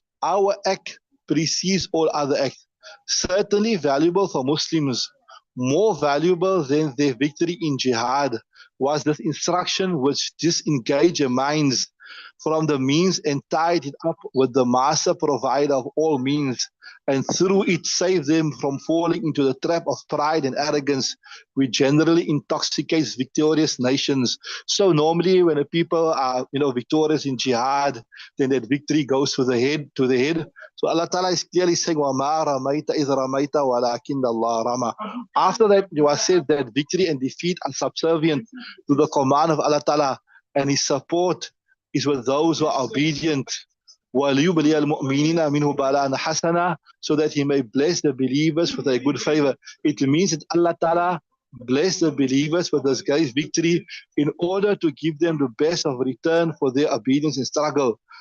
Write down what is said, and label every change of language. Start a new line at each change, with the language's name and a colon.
English: Our act precedes all other acts. Certainly valuable for Muslims, more valuable than their victory in jihad, was this instruction which disengaged their minds from the means and tied it up with the master provider of all means, and through it saved them from falling into the trap of pride and arrogance, which generally intoxicates victorious nations. So normally when the people are, victorious in jihad, then that victory goes to the head. So Allah Ta'ala is clearly saying,
Arabic: وَمَا رَمَيْتَ إِذْ رَمَيْتَ وَلَكِنَّ اللَّهَ رَمَى.
English: After that, it was said that victory and defeat are subservient to the command of Allah Ta'ala, and His support is with those who are obedient.
Arabic: وَلِيُبْلِيَ الْمُؤْمِنِينَ مِنْهُ بَلَاءً حَسَنًا,
English: so that He may bless the believers with a good favor. It means that Allah Ta'ala bless the believers with this great victory in order to give them the best of return for their obedience and struggle.